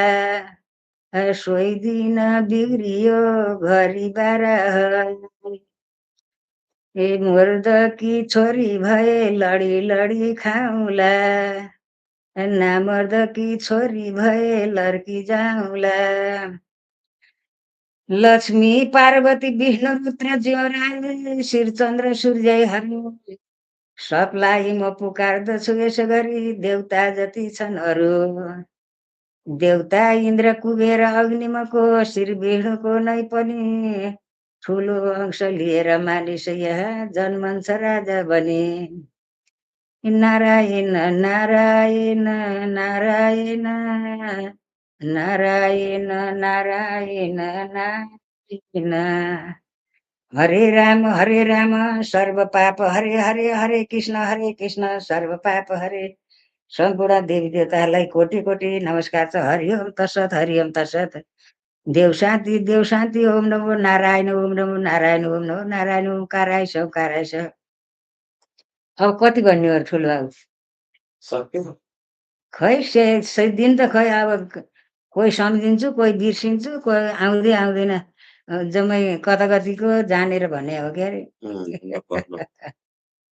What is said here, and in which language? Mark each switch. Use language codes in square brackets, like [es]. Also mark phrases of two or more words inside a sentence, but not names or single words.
[ne] सोही दिन बिग्रियो घरिबारा है। मर्दकी छोरी भए लडी लडी खाउँला। नामर्दकी छोरी भए लड्की जाउँला। लक्ष्मी पार्वती विष्णु रुद्र ज्योराए शिरचन्द्र सूर्य हरि। सबलाई म पुकार्दछु यसो गरी देउता जति छन् अरू। देउता इन्द्र कुबेर अग्निमको श्री विष्णुको नै पनि ठुलो अंश लिएर मानिस यहाँ जन्मन्छ राजा बने। नारायण नारायण नारायण नारायण नारायण नारायण। [sa] हरे राम सर्व पाप हरे हरे हरे कृष्ण सर्व पाप हरे। [ne] सम्पूर्ण देवी देवताहरूलाई कोटि कोटि नमस्कार छ। [sa] हरिओम तत्सत हरिओम तत्सत। देव शान्ति ओम नमो नारायण ओम नमो नारायण ओम नमो नारायण ओमकाराय सौकाराय स। [ne] अब कति भन्ने हो ठुलो बाबु सक्यो खै दिन त खै अब कोही सम्झिन्छु कोही बिर्सिन्छु कोही आउँदै आउँदैन। जम्मै कता कतिको जानेर भन्ने हो के अरे।